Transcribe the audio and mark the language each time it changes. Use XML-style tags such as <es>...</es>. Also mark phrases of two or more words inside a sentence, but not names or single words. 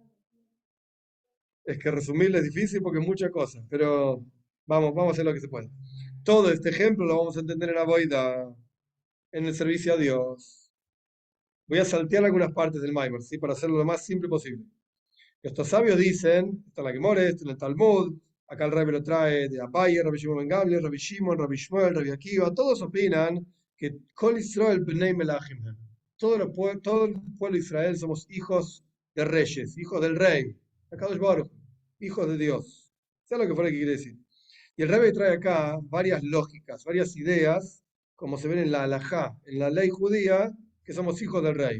<es>Es que resumirlo es difícil porque es muchas cosas, pero vamos a hacer lo que se puede. Todo este ejemplo lo vamos a entender en la Boida, en el servicio a Dios. Voy a saltear algunas partes del Maimer, ¿sí? Para hacerlo lo más simple posible. Estos sabios dicen, está en la Gemara, está en el Talmud, acá el Rebbe lo trae de Abaye, Rabbi Shimon ben Gamliel, Rabbi Shimon, Rabbi Shmuel, Rabbi Akiva, todos opinan que</es> <he>כל ישראל בני מלכים הם.</he> <es>Todo el pueblo de Israel somos hijos de reyes, hijos del rey,</es> <he>הקדוש ברוך,</he> <es>hijos de Dios. ¿Sabes lo que fuera que quiere decir? Y el Rebbe trae acá varias lógicas, varias ideas, como se ven en la halajá, en la ley judía, que somos hijos del rey.</es>